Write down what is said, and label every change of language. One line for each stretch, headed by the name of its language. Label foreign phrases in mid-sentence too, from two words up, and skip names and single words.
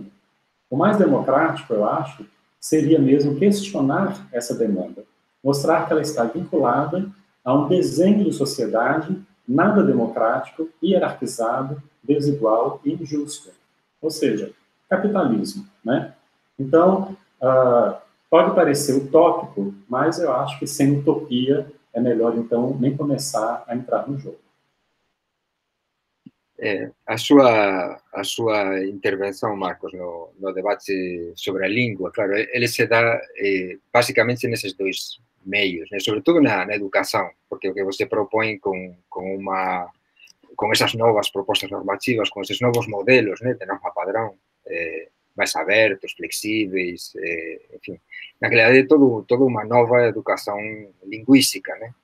Portuguese: O mais democrático, eu acho, seria mesmo questionar essa demanda, mostrar que ela está vinculada a um desenho de sociedade nada democrático, hierarquizado, desigual e injusto. Ou seja, capitalismo, né? Então, pode parecer utópico, mas eu acho que sem utopia é melhor, então, nem começar a entrar no jogo.
Galician: A súa intervención, Marcos, no debate sobre a lingua, claro,
Portuguese: ele se dá basicamente
Galician: neses dois meios, né? Sobre todo na educación, porque o que
Portuguese: você propõe
Galician: con esas novas propostas normativas, con eses novos modelos, né, de norma padrón, máis abertos, flexíveis, en fin, na realidade todo unha nova educación lingüística, né?